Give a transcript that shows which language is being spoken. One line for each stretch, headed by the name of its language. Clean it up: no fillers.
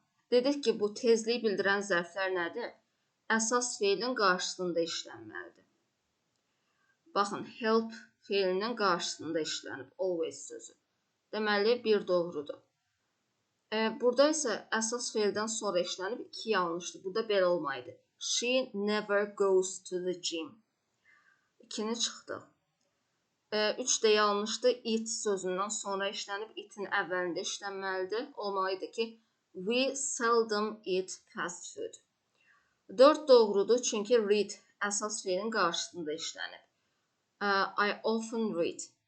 Azerbaijani: Dedik ki, bu tezliyi bildirən zərflər nədir? Əsas feilin qarşısında işlənməlidir. Baxın, help feilinin qarşısında işlənib, always sözü. Deməli, bir doğrudur. Burada isə əsas feildən sonra işlənib, 2 yanlışdır. Burada belə olmaydı.
English: She never goes to the gym.
Azerbaijani: 2-ni çıxdıq. 3 də yanlışdır. Eat sözündən sonra işlənib, eat-in əvvəlində işlənməlidir. Olmalıydı ki,
English: we seldom eat fast food.
Azerbaijani: 4 doğrudur, çünki read əsas feilin qarşısında işlənib.
English: I often read.